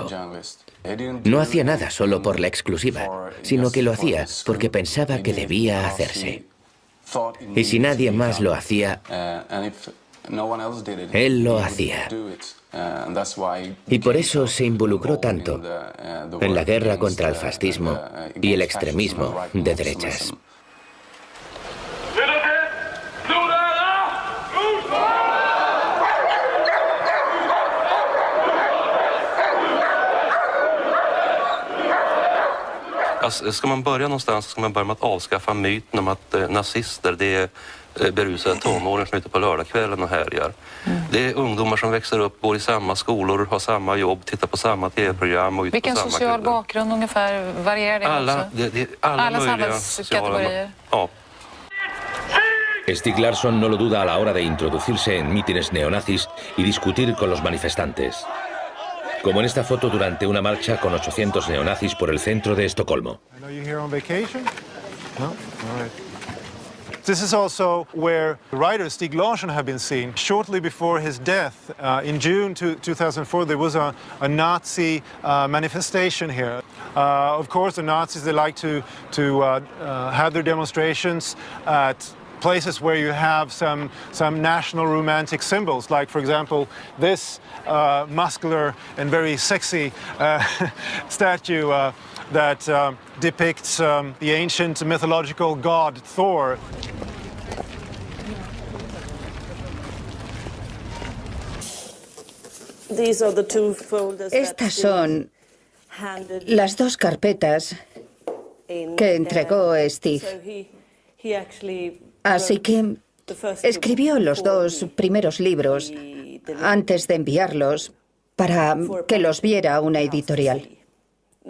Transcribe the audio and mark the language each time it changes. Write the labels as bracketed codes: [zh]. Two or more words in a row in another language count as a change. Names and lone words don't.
[es] No hacía nada solo por la exclusiva, sino que lo hacía porque pensaba que debía hacerse. Y si nadie más lo hacía, él lo hacía. Y por eso se involucró tanto en la guerra contra el fascismo y el extremismo de derechas. [sv] Ska man börja någonstans ska man börja med att avskaffa myten om att nazister det är berusade tonåringar som är ute på lördagskvällen och härjar. Det är ungdomar som växer upp, går i samma skolor, har samma jobb, tittar på samma tv-program och ute på samma Vilken social bakgrund ungefär varierar det alla möjliga sociala... Ja. [es] Stieg Larsson no lo duda a la hora de introducirse en mítines neonazis y discutir con los manifestantes. Como en esta foto durante una marcha con 800 neonazis por el centro de Estocolmo. [en] This is also where writer Stieg Larsson had been seen. Shortly before his death, in June 2004, there was a Nazi manifestation here. Of course, the Nazis, they like to have their demonstrations at places where you have some national romantic symbols, like, for example, this muscular and very sexy statue that depicts the ancient mythological god Thor. [es] Estas son las dos carpetas que entregó Stig. Así que escribió los dos primeros libros antes de enviarlos para que los viera una editorial.